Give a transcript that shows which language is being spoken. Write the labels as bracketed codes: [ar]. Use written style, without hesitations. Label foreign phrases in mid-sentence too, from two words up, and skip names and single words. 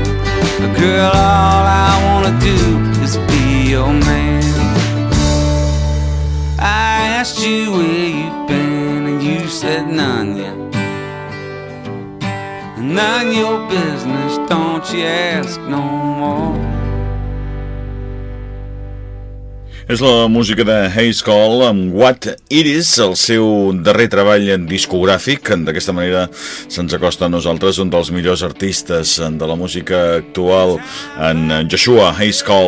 [en] Girl, all I wanna do is be your man. I asked you where you'd been and you said none yet. None your business, don't you ask no more. [ca] És la música de Haze Call amb What It Is, el seu darrer treball discogràfic. D'aquesta manera se'ns acosta a nosaltres un dels millors artistes de la música actual, en Joshua Haze Call.